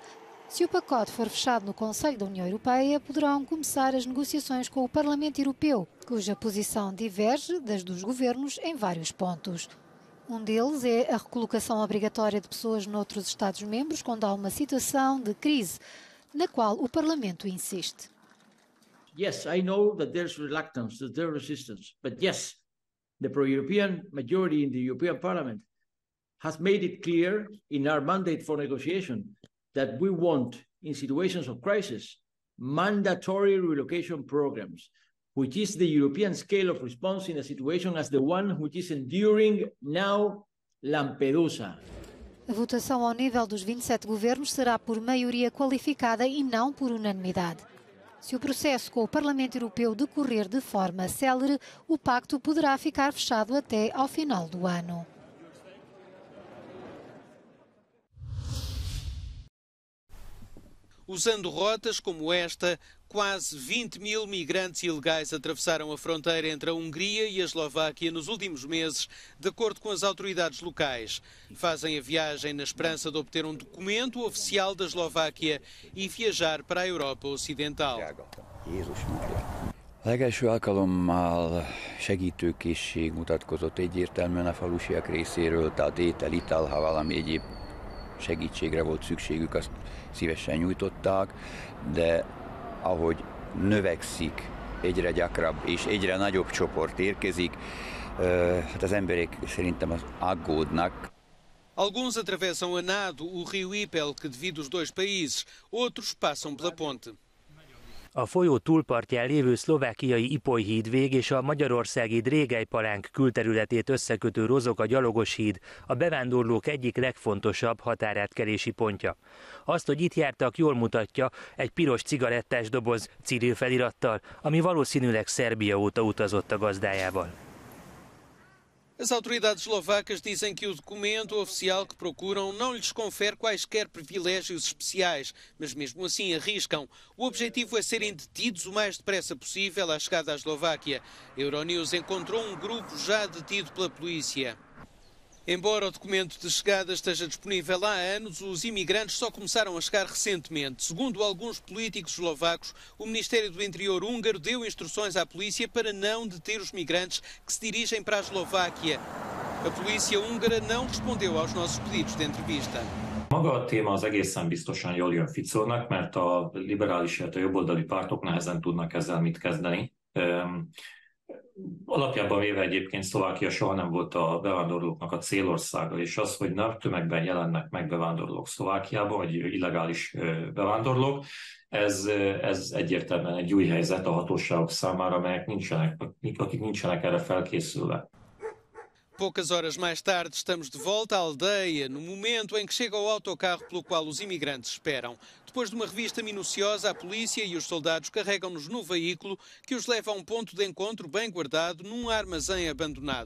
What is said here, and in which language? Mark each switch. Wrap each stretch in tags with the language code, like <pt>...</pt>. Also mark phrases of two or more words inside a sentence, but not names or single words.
<pt>Se o pacote for fechado no Conselho da União Europeia, poderão começar as negociações com o Parlamento Europeu, cuja posição diverge das dos governos em vários pontos. Um deles é a recolocação obrigatória de pessoas noutros Estados-membros quando há uma situação de crise, na qual o Parlamento insiste.</pt> <en>Yes, I know that there's reluctance, that there's resistance, but yes, the pro-European majority in the European Parliament has made it clear in our mandate for negotiation that we want, in situations of crisis, mandatory relocation programs, which is the European scale of response in a situation as the one which is enduring now Lampedusa.</en> <pt>A votação ao nível dos 27 governos será por maioria qualificada e não por unanimidade. Se o processo com o Parlamento Europeu decorrer de forma célere, o pacto poderá ficar fechado até ao final do ano. Usando rotas como esta, quase 20 mil migrantes ilegais atravessaram a fronteira entre a Hungria e a Eslováquia nos últimos meses, de acordo com as autoridades locais. Fazem a viagem na esperança de obter um documento oficial da Eslováquia e viajar para a Europa Ocidental.</pt> <hu>Legelső alkalommal segítőkészség mutatkozott egyértelműen a falusiak részéről, tehát étel, ital, ha valami egyéb segítségre volt szükségük, azt szívesen nyújtották, de ahogy növekszik, egyre gyakrabb és egyre nagyobb csoport érkezik, hát az emberek szerintem aggódnak.</hu> <pt>Alguns atravessam a nado o rio Ipel, que divide os dois países, outros passam pela ponte.</pt> <hu>A folyó túlpartján lévő szlovákiai Ipoly hídvég és a magyarországi Drégelypalánk külterületét összekötő Rozok a gyalogos híd a bevándorlók egyik legfontosabb határátkelési pontja. Azt, hogy itt jártak, jól mutatja egy piros cigarettás doboz Ciril felirattal, ami valószínűleg Szerbia óta utazott a gazdájával.</hu> <pt>As autoridades eslovacas dizem que o documento oficial que procuram não lhes confere quaisquer privilégios especiais, mas mesmo assim arriscam. O objetivo é serem detidos o mais depressa possível à chegada à Eslováquia. A Euronews encontrou um grupo já detido pela polícia. Embora o documento de chegada esteja disponível há anos, os imigrantes só começaram a chegar recentemente. Segundo alguns políticos eslovacos, o Ministério do Interior húngaro deu instruções à polícia para não deter os migrantes que se dirigem para a Eslováquia. A polícia húngara não respondeu aos nossos pedidos de entrevista.</pt> <hu>Maga a téma az egészen biztosan jól jön Ficónak, mert a liberális, illetve jobboldali pártok nehezen tudnak ezzel mit kezdeni. Alapjában véve egyébként Szlovákia soha nem volt a bevándorlóknak a célországa, és az, hogy nagy tömegben jelennek meg bevándorlók Szlovákiába, vagy illegális bevándorlók, ez egyértelműen egy új helyzet a hatóságok számára, akik nincsenek erre felkészülve.</hu> <pt>Poucas horas mais tarde estamos de volta à aldeia, no momento em que chega o autocarro pelo qual os imigrantes esperam. Depois de uma revista minuciosa, a polícia e os soldados carregam-nos no veículo que os leva a um ponto de encontro bem guardado num armazém abandonado.</pt>